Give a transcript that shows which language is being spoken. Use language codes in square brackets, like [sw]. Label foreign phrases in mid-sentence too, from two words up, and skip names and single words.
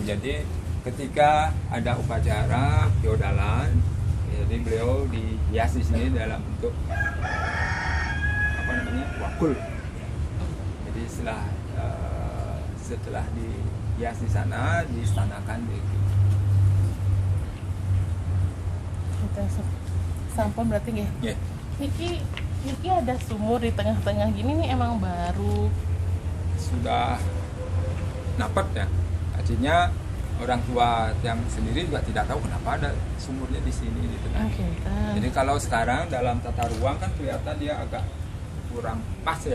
[id] Jadi ketika ada upacara feodalan, jadi beliau dihias di sini dalam bentuk apa namanya, wakul. Jadi setelah dihias di sana, diistanakan begitu. Kita sampun berarti nggih. Yeah. Niki ada sumur di tengah-tengah gini nih, emang baru sudah napet ya. Artinya orang tua yang sendiri juga tidak tahu kenapa ada sumurnya di sini di tengah. Jadi kalau sekarang dalam tata ruang kan kelihatan dia agak kurang pas ya.